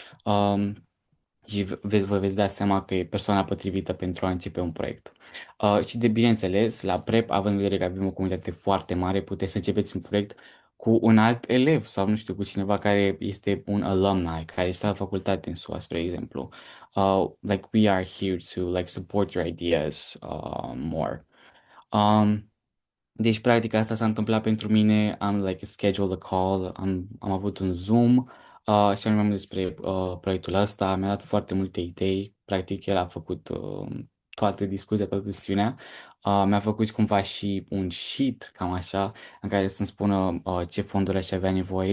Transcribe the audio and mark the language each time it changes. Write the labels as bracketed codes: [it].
[ro] Um, și vă veți da seama că e persoana potrivită pentru a începe un proiect. Și de bineînțeles, la prep, având în vedere că avem o comunitate foarte mare, puteți să începeți un proiect cu un alt elev sau, nu știu, cu cineva care este un alumni, care este la facultate în SUA, spre exemplu. [en] Like we are here to like support your ideas more. [ro] Um, deci, practic, asta s-a întâmplat pentru mine. Am, like, [en] scheduled a call, [ro] am avut un Zoom și am mai mult despre proiectul ăsta. Mi-a dat foarte multe idei. Practic, el a făcut toată discuția, toată sesiunea. Mi-a făcut cumva și un sheet, cam așa, în care să-mi spună ce fonduri aș avea nevoie.